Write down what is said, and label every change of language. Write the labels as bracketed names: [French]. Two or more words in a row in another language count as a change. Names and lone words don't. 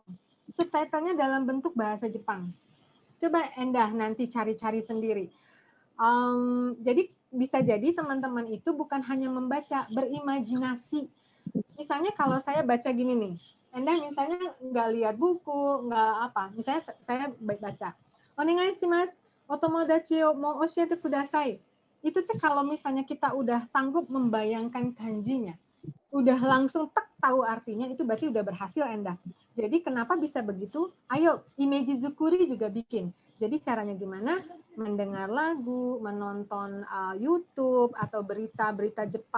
[Indonesian] Subtitlenya dalam bentuk bahasa Jepang. Coba Endah nanti cari-cari sendiri. Jadi bisa jadi teman-teman itu bukan hanya membaca, berimajinasi. Misalnya kalau saya baca gini nih, Endah misalnya nggak lihat buku, nggak apa. Misalnya saya baca, [Japanese] お願いします, お友達をも教えてください. [Indonesian] Itu tuh kalau misalnya kita udah sanggup membayangkan kanjinya, udah langsung tek tahu artinya itu berarti udah berhasil Enda. Jadi kenapa bisa begitu? Ayo, [Japanese] イメージ作り [Indonesian] juga bikin. Jadi caranya gimana? Mendengar lagu, menonton YouTube atau berita-berita Jepang.